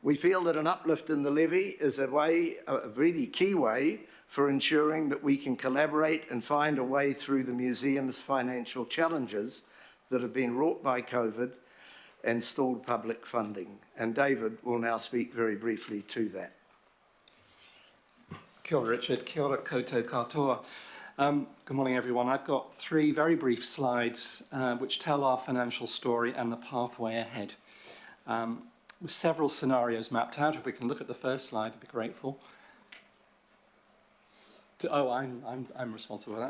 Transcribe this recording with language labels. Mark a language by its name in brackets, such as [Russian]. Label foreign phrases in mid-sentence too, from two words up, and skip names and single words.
[English] We feel that an uplift in the levy is a really key way for ensuring that we can collaborate and find a way through the museum's financial challenges that have been wrought by COVID and stalled public funding. And David will now speak very briefly to that. [Māori] Kia ora, Richard. Kia ora koutou katoa. [English] Good morning, everyone. I've got 3 very brief slides which tell our financial story and the pathway ahead. With several scenarios mapped out. If we can look at the first slide, I'd be grateful. I'm responsible for that.